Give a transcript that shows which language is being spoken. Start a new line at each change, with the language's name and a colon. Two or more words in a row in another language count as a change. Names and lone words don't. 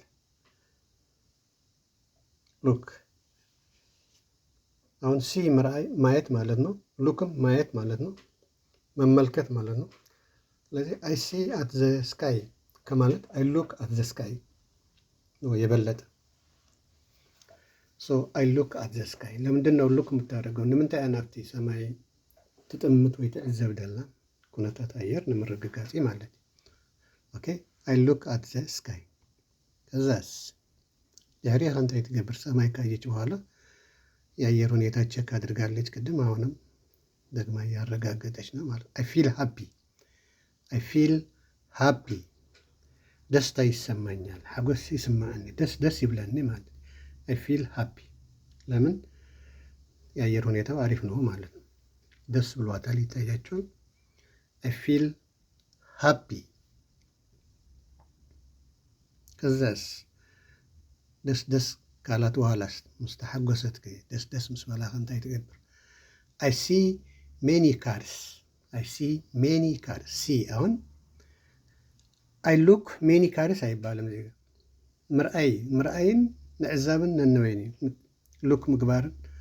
Amharic: አሁን ሲ ማየት ማለት ነው። ሉክም ማየት ማለት ነው፣ መመልከት ማለት ነው። ስለዚህ
English: I see at the sky
Amharic: ከማለት
English: I look at the sky
Amharic: ነው የበለጠ። ሶ
English: I look at the sky
Amharic: ለምንድን ነው ሉክ የምታደርገው?
Tigrinya: ንምንታይ ናብቲ ሰማይ ትጥምት ወይ ትዕዘብ ደላ ኩነታት አየር ንምርግጋፂ ማለት እዩ። ኦኬ
English: I look at the sky።
Tigrinya: ከዛስ ድሕሪኻ እንታይ ትገብር?
Amharic: ሰማይ ካየች በኋላ የአየር ሁኔታ ቼክ አድርጋለች ቅድም። አሁንም ደግማ እያረጋገጠች ነው ማለት
English: I feel happy
Amharic: ደስታ ይሰማኛል፣
Tigrinya: ሓጎስ ይስማዓኒ፣ ደስ ይብለኒ
Amharic: ማለት
English: I feel happy።
Amharic: ለምን? የአየር ሁኔታው አሪፍ ነው ማለት ነው። ደስ ብሏታል፣ ይታያቸዋል።
English: I feel happy።
Amharic: ከዛስ ደስ ካላት በኋላስ
Tigrinya: ምስ ተሓጎሰት ደስ ምስ በላኸ እንታይ ትገብር?
English: I see many cars see አሁን I look many cars አይባልም።
Tigrinya: ዜጋ ምርአይን ንዕዛብን ነንበይን ሉክ ምግባርን